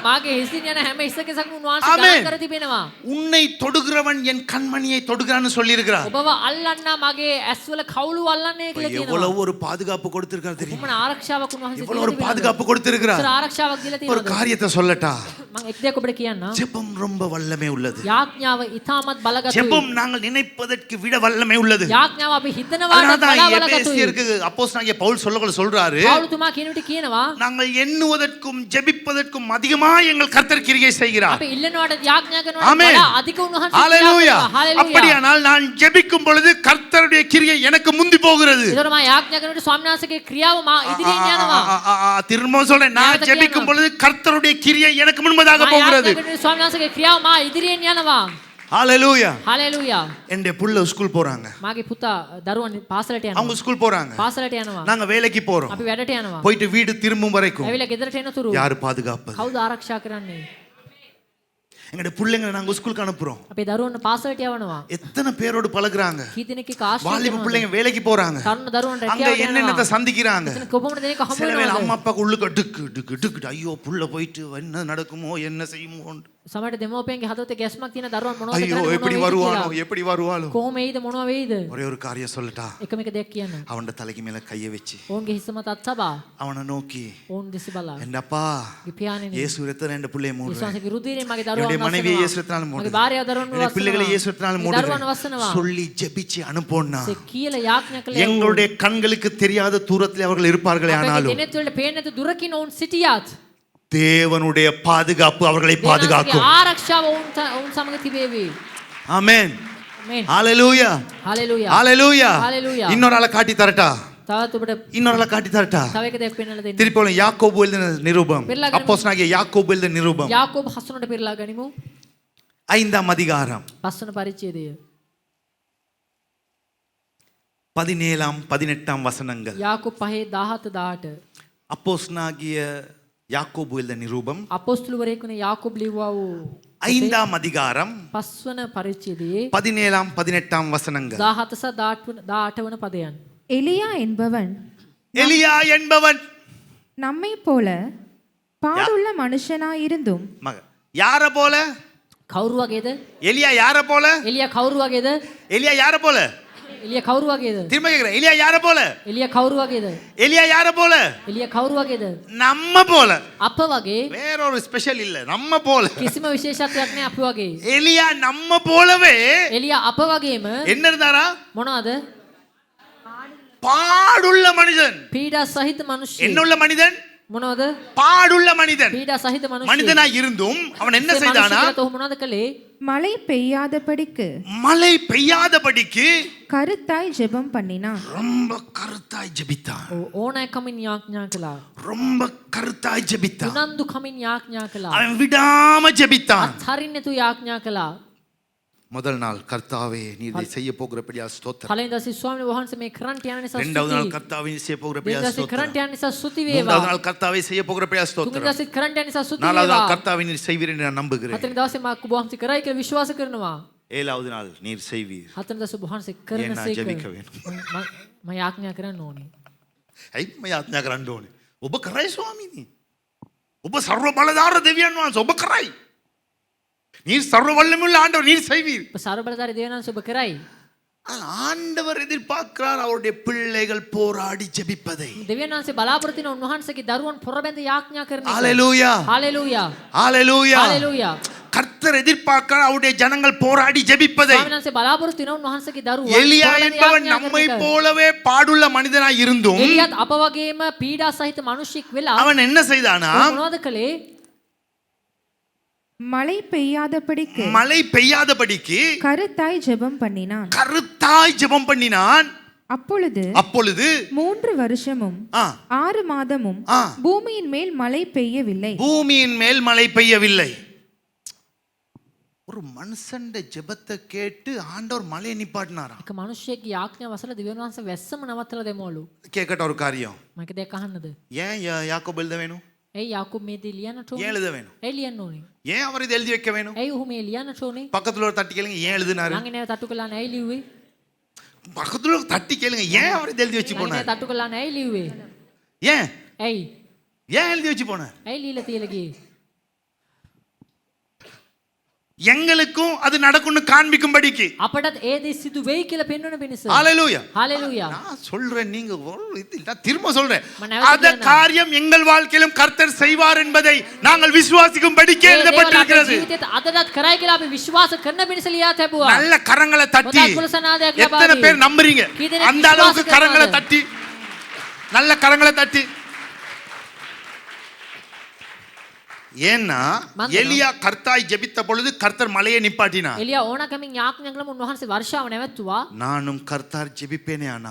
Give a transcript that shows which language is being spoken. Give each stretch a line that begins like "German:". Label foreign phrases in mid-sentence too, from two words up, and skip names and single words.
Sinhala: මාගේ හිසින් යන හැම හිස කෙසක්ම උන්වහන්සේ ආමේන්. ගණන් කර තිබෙනවා.
Tamil: உன்னை தொடுகிறவன் என் கண்மணியை தொடுகிறான்னு சொல்லி இருக்கிறார்.
Sinhala: ඔබව අල්ලන්න මගේ ඇස්වල කවුළු අල්ලන්නේ කියලා කියනවා.
Tamil: எவ்வளவு ஒரு பாதுகாப்பு கொடுத்திருக்கார் தெரியுமா?
Sinhala: කොමන ආරක්ෂාවක් උන්වහන්සේ
Tamil: எவ்வளவு ஒரு பாதுகாப்பு கொடுத்திருக்கிறார்.
Sinhala: ඉතර ආරක්ෂාවක් දීලා
Tamil: ஒரு
Sinhala: තියෙනවා.
Tamil: காரியத்தை சொல்லட்டா?
Sinhala: මම එක් දෙයක් ඔබට කියන්නම්.
Tamil: ஜெபம் ரொம்ப வல்லமை உள்ளது.
Sinhala: යාඥාව ඉතාමත් බලගතුයි.
Tamil: ஜெபம் நாங்கள் நினைப்பதற்கு விட வல்லமை உள்ளது.
Sinhala: යාඥාව අපි හිතනවාට
Tamil: அதனாலதான்
Sinhala: වඩා බලගතුයි.
Tamil: எபேசியருக்கு அப்போஸ்தலனாகிய பவுல் சொல்றாரு,
Sinhala: පවුලුතුමා කියන විට කියනවා
Tamil: நாங்கள் எண்ணுவதற்கும் ஜெபிப்பதற்கும் அதிகமாக எங்கள் கர்த்தர் கிரியை செய்கிறார்.
Sinhala: අපි ඉල්ලනවාට යාඥා කරනවාට
Tamil: ஆமென்.
Sinhala: වඩා අධික උන්වහන්සේ
Tamil: ஹalleluya.
Sinhala: ක්‍රියා කරනවා. හalleluya.
Tamil: அப்படியானால் நான் ஜெபிக்கும் பொழுது கர்த்தருடைய கிரியை எனக்கு முந்தி போகிறது.
Sinhala: ඒතර මම යාඥා කරනකොට ස්වාමීන් වහන්සේගේ ක්‍රියාව මා ඉදිරියෙන් යනවා.
Tamil: திரும்ப சொல்றேன், நான் ஜெபிக்கும் பொழுது கர்த்தருடைய கிரியை எனக்கு முன்பதாக
Sinhala: මම
Tamil: போகிறது.
Sinhala: යාඥා කරනකොට ස්වාමීන් වහන්සේගේ ක්‍රියාව මා ඉදිරියෙන් යනවා.
Tamil: ஹalleluya.
Sinhala: හalleluya.
Tamil: என்னுடைய புள்ள ஸ்கூல் போறாங்க,
Sinhala: මාගේ පුතා දරුවන් පාසලට
Tamil: அவங்க
Sinhala: යනවා.
Tamil: ஸ்கூல் போறாங்க,
Sinhala: පාසලට යනවා.
Tamil: நாங்க வேலைக்கு போறோம்.
Sinhala: අපි වැඩට යනවා.
Tamil: போயிட்டு வீடு திரும்பும் வரைக்கும்
Sinhala: ඇවිල්ලා ගෙදරට එනතුරු
Tamil: யாரு பாதுகாப்பது?
Sinhala: කවුද ආරක්ෂා කරන්නේ?
Tamil: எங்களுடைய பிள்ளைங்களை நாங்க ஸ்கூலுக்கு அனுப்புறோம்.
Sinhala: අපේ දරුවන්ට පාසලට යවනවා.
Tamil: எத்தனை பேரோடு பழகுறாங்க.
Sinhala: කී දෙනෙක් එක්ක ආශ්‍රය
Tamil: வாலிப
Sinhala: කරනවද?
Tamil: பிள்ளைங்க வேலைக்கு போறாங்க.
Sinhala: තරුණ දරුවන්
Tamil: அங்க
Sinhala: රැකියාවට
Tamil: என்னென்னத்தை
Sinhala: යනවා.
Tamil: சந்திக்கிறாங்க.
Sinhala: එතන කොපමණ දෙනෙක් හම්බ
Tamil: சில வேளை
Sinhala: වෙනවද?
Tamil: அம்மா அப்பாக்கு உள்ளுக்கு டுக்கு டுக்கு டுக்கு ஐயோ புள்ள போயிட்டு என்ன நடக்குமோ என்ன செய்யுமோ
Sinhala: සමහරට දෙමෝපියන්ගේ හදවතේ ගැස්මක් තියෙන දරුවන් මොනවද
Tamil: ஐயோ
Sinhala: කරන්නේ
Tamil: எப்படி
Sinhala: මොනවද
Tamil: வருவானோ
Sinhala: කියලා.
Tamil: எப்படி வருவாளோ.
Sinhala: කොහොම වෙයිද මොනවා වෙයිද?
Tamil: ஒரே ஒரு காரியம் சொல்லட்டா.
Sinhala: එකම එක දෙයක් කියන්න.
Tamil: அவன் தலைக்கு மேல கையை வச்சு
Sinhala: ඔවුන්ගේ හිස මත අත් තබා
Tamil: அவனை நோக்கி
Sinhala: ඔවුන් දෙස බලා
Tamil: என்னப்பா
Sinhala: පියාණෙනි
Tamil: இயேசு ரத்தம் என்ற பிள்ளையை மூடுறேன்.
Sinhala: විශ්වාසයේ රුධිරයෙන් මගේ දරුවන්
Tamil: என்னுடைய மனைவியை
Sinhala: වස්සනවා.
Tamil: இயேசு ரத்தத்தால்
Sinhala: මගේ
Tamil: மூடுறேன்.
Sinhala: භාර්යාව දරුවන්
Tamil: என்னுடைய பிள்ளைகளை
Sinhala: වස්සනවා.
Tamil: இயேசு ரத்தத்தால்
Sinhala: දරුවන්
Tamil: மூடுறேன்
Sinhala: වස්සනවා.
Tamil: சொல்லி ஜெபிச்சு அனுப்போன்னா
Sinhala: ඒ කියලා යාඥා කළේ
Tamil: எங்களுடைய கண்களுக்கு தெரியாத தூரத்தில் அவர்கள் இருப்பார்களே
Sinhala: අපේ
Tamil: ஆனாலும்
Sinhala: දෙනෙත් වලට පේන්නේ නැති දුරකින් ඔවුන් සිටියත්
Tamil: தேவனுடைய பாதுகாப்பு அவர்களை பாதுகாக்கும்.
Sinhala: ආරක්ෂාව ඔවුන් සමග තිබේවි.
Tamil: ஆமென்.
Sinhala: ආමේන්.
Tamil: ஹalleluya.
Sinhala: හalleluya.
Tamil: ஹalleluya. ஹalleluya. இன்னொரு ஆளை காட்டி தரட்டா.
Sinhala: තවත් ඔබට
Tamil: இன்னொரு ஆளை காட்டி தரட்டா.
Sinhala: තව එක දෙයක් පෙන්වන්න දෙන්න.
Tamil: திருப்பி யாக்கோபு எழுதின நிருபம். பெருலாகனம். அப்போஸ்தலனாகிய யாக்கோபு எழுதின நிருபம்.
Sinhala: යාකෝබ හසුනට පෙරලා ගනිමු.
Tamil: 5ஆம் அதிகாரம்
Sinhala: 5 වන පරිච්ඡේදය.
Tamil: 17ஆம் 18ஆம் வசனங்கள்.
Sinhala: යාකෝබ 5:17-18.
Tamil: அப்போஸ்தலனாகிய யாக்கோபு எழுதின நிருபம்
Sinhala: අපොස්තුලවරයෙක් වන යාකෝබ ලිව්වා වූ
Tamil: 5ஆம் அதிகாரம்
Sinhala: 5 වන පරිච්ඡේදයේ
Tamil: 17ஆம் 18ஆம் வசனங்கள்.
Sinhala: 17-18 වන පදයන්.
Tamil: எலியா என்பவன் எலியா என்பவன் நம்மை போல பாடுள்ள மனுஷனாயிருந்தும் மக யார போல?
Sinhala: කවුරු වගේද?
Tamil: எலியா யார போல?
Sinhala: එලියා කවුරු වගේද?
Tamil: எலியா யார போல?
Sinhala: එලියා කවුරු වගේද?
Tamil: திரும்ப கேக்குறேன். எலியா யார போல?
Sinhala: එලියා කවුරු වගේද?
Tamil: எலியா யார போல?
Sinhala: එලියා කවුරු වගේද?
Tamil: நம்ம போல.
Sinhala: අප වගේ
Tamil: வேற ஒரு ஸ்பெஷல் இல்ல, நம்ம போல.
Sinhala: කිසිම විශේෂත්වයක් නැහැ අප වගේ.
Tamil: எலியா நம்ம போலவே
Sinhala: එලියා අප වගේම
Tamil: என்ன இருந்தாரா?
Sinhala: මොනවද?
Tamil: பாடுள்ள மனிதன்.
Sinhala: පීඩා සහිත මිනිස්සු.
Tamil: என்ன உள்ள மனிதன்?
Sinhala: මොනවද?
Tamil: பாடுள்ள மனிதன்.
Sinhala: පීඩා සහිත මිනිස්සු.
Tamil: மனிதனா இருந்தும் அவன் என்ன செய்தானா?
Sinhala: ඔහු මොනවද කළේ?
Tamil: மழை பெய்யாதபடிக்கு மழை பெய்யாதபடிக்கு கருத்தாய் ஜெபம் பண்ணினான். ரொம்ப கருத்தாய் ஜெபித்தான்.
Sinhala: ඕනෑකමින් යාඥා කළා.
Tamil: ரொம்ப கருத்தாய் ஜெபித்தான்.
Sinhala: උනන්දු කමින් යාඥා කළා.
Tamil: அவன் விடாம ஜெபித்தான்.
Sinhala: අත්හරින්න තු යාඥා කළා.
Tamil: முதல் நாள் கர்த்தாவே நீர் இதை செய்ய போகிறபடியா ஸ்தோத்திரம்.
Sinhala: පළවෙනි දවසේ ස්වාමීන් වහන්සේ මේ කරන්ට යන නිසා
Tamil: இரண்டாவது நாள்
Sinhala: ස්තුතියි.
Tamil: கர்த்தாவே நீர் செய்ய போகிறபடியா
Sinhala: දෙවනි දවසේ
Tamil: ஸ்தோத்திரம்.
Sinhala: කරන්ට යන නිසා ස්තුති
Tamil: மூன்றாவது
Sinhala: වේවා.
Tamil: நாள் கர்த்தாவே செய்ய போகிறபடியா
Sinhala: තුන්වෙනි
Tamil: ஸ்தோத்திரம்.
Sinhala: දවසේ කරන්ට යන නිසා ස්තුති
Tamil: நாலாவது நாள்
Sinhala: වේවා.
Tamil: கர்த்தாவே நீர் செய்வீர் என்று நான் நம்புகிறேன்.
Sinhala: හතරවෙනි දවසේ මා ඔබ වහන්සේ කරයි කියලා විශ්වාස කරනවා.
Tamil: ஏழாவது நாள் நீர் செய்வீர்.
Sinhala: හතරවෙනි දවසේ ඔබ වහන්සේ කරන
Tamil: ஏன்னா
Sinhala: සේක.
Tamil: ජெபிக்க வேணும்.
Sinhala: මම යාඥා කරන්න ඕනේ. ඇයි මම යාඥා කරන්න ඕනේ? ඔබ කරයි ස්වාමීනි. ඔබ සර්ව බලධාර දෙවියන් වහන්සේ ඔබ කරයි.
Tamil: நீர் சர்வ வல்லமையுள்ள ஆண்டவர், நீர் செய்வீர்.
Sinhala: ඔබ ਸਰව බලධාරී දෙවියන් වහන්සේ ඔබ කරයි.
Tamil: ஆண்டவர் எதிர்பார்க்கிறார் அவருடைய பிள்ளைகள் போராடி ஜெபிப்பதை.
Sinhala: දෙවියන් වහන්සේ බලාපොරොත්තු වෙන උන්වහන්සේගේ දරුවන් පොරබැඳ යාඥා කරන එක.
Tamil: ஹalleluya.
Sinhala: හalleluya.
Tamil: ஹalleluya.
Sinhala: හalleluya.
Tamil: கர்த்தர் எதிர்பார்க்கிறார் அவருடைய ஜனங்கள் போராடி ஜெபிப்பதை.
Sinhala: ස්වාමීන් වහන්සේ බලාපොරොත්තු වෙන උන්වහන්සේගේ දරුවන්
Tamil: எலியா
Sinhala: පොරබැඳ
Tamil: என்பவன்
Sinhala: යාඥා
Tamil: நம்மை
Sinhala: කරන එක.
Tamil: போலவே பாடுள்ள மனிதனாய் இருந்தும்
Sinhala: එලියත් අප වගේම පීඩා සහිත මිනිසෙක් වෙලා
Tamil: அவன் என்ன செய்தானா?
Sinhala: මොනවද කළේ?
Tamil: மழை பெய்யாதபடிக்கு மழை பெய்யாதபடிக்கு கருத்தாய் ஜெபம் பண்ணினான். கருத்தாய் ஜெபம் பண்ணினான். அப்பொழுது அப்பொழுது 3 வருஷமும் ஆ, 6 மாதமும் ஆ, பூமியின் மேல் மழை பெய்யவில்லை. பூமியின் மேல் மழை பெய்யவில்லை. ஒரு மனுஷன் ஜெபத்தை கேட்டு ஆண்டவர் மழையை நிப்பாட்டினாராம்.
Sinhala: එක මිනිසෙක්ගේ යාඥාව අසලා දෙවියන් වහන්සේ වැස්සම නවත්තලා දෙමවලු.
Tamil: கேட்கட்ட ஒரு காரியம்.
Sinhala: මම එක දෙයක් අහන්නද?
Tamil: ஏன் யாக்கோபு எழுத வேணும்?
Sinhala: ඇයි යාකෝබ් මේ දේ ලියන්නට
Tamil: ஏன்
Sinhala: ඕනේ?
Tamil: எழுத வேணும்?
Sinhala: ඇයි ලියන්න ඕනේ?
Tamil: ஏன் அவர் இதை எழுதி வைக்க வேணும்?
Sinhala: ඇයි ඔහු මේ ලියන්නට ඕනේ?
Tamil: பக்கத்துல ஒரு தட்டி கேளுங்க, ஏன் எழுதினாரு?
Sinhala: ළඟ නෑ තට්ටු කළා නෑ ඇයි ලිව්වේ?
Tamil: பக்கத்துல ஒரு தட்டி கேளுங்க, ஏன் அவர் இதை எழுதி வச்சு
Sinhala: ළඟ නෑ
Tamil: போனார்?
Sinhala: තට්ටු කළා නෑ ඇයි ලිව්වේ?
Tamil: ஏன்
Sinhala: ඇයි?
Tamil: ஏன் எழுதி வச்சு போனார்?
Sinhala: ඇයි ලියලා තියලා ගියේ?
Tamil: எங்களுக்கும் அது நடக்கும்னு காண்பிக்கும்படிக்கு.
Sinhala: අපටත් ඒ දේ සිදු වෙයි කියලා පෙන්වන පිණිස.
Tamil: ஹalleluya.
Sinhala: හalleluya.
Tamil: நான் சொல்றேன், நீங்க நான் திரும்ப சொல்றேன், மன்ன அந்த காரியம் எங்கள் வாழ்க்கையிலும் கர்த்தர் செய்வார் என்பதை நாங்கள் விசுவாசிக்கும்படிக்கு எழுதப்பட்டிருக்கிறது.
Sinhala: ජීවිතේත් අදටත් කරයි කියලා අපි විශ්වාස කරන පිණිස ලියා තැබුවා.
Tamil: நல்ல கரங்களை தட்டி
Sinhala: හොඳ කුලසනාදයක් ලබා
Tamil: எத்தனை
Sinhala: දී.
Tamil: பேர் நம்புறீங்க?
Sinhala: කී දෙනෙක්
Tamil: அந்த அளவுக்கு
Sinhala: විශ්වාස
Tamil: கரங்களை
Sinhala: කරනවද?
Tamil: தட்டி, நல்ல கரங்களை தட்டி. ஏன்னா மந்திரம். எலியா கர்த்தாய் ஜெபித்த பொழுது கர்த்தர் மலையை நிப்பாட்டினார்.
Sinhala: එලියා ඕනකමින් යාඥා කළම උන්වහන්සේ වර්ෂාව නැවතුවා.
Tamil: நானும் கர்த்தார் ஜெபிப்பேனே ஆனால்